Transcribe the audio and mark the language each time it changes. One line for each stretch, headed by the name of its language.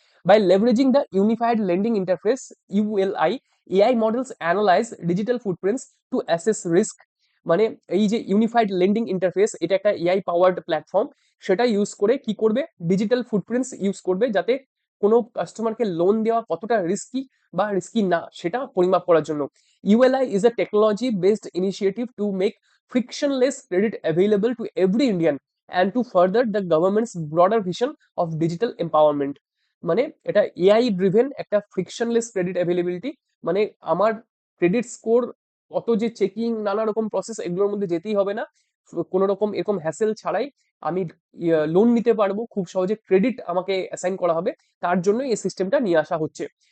English: By leveraging the unified lending interface ULI, AI models analyse digital footprints to assess risk.
Bangla: মানে এই যে unified lending interface, এটা একটা AI powered platform, সেটা use করে কি করবে, ডিজিটাল ফুটপ্রিন্টস ইউজ করবে, যাতে কোনো কাস্টমারকে লোন দেওয়া কতটা রিস্কি বা রিস্কি না সেটা পরিমাপ করার জন্য।
English: ULI is a technology based initiative to make frictionless credit available to every Indian and to further the government's broader vision of digital empowerment.
Bangla: মানে এটা এআই ড্রিভেন একটা ফ্রিকশনলেস ক্রেডিট অ্যাভেলেবিলিটি। মানে আমার ক্রেডিট স্কোর, অত যে চেকিং, নানা রকম process, এগুলোর মধ্যে যেতেই হবে না, কোনো রকম এরকম হ্যাসেল ছাড়াই আমি লোন নিতে পারবো, খুব সহজে ক্রেডিট আমাকে অ্যাসাইন করা হবে, তার জন্য এই সিস্টেমটা নিয়ে আসা হচ্ছে।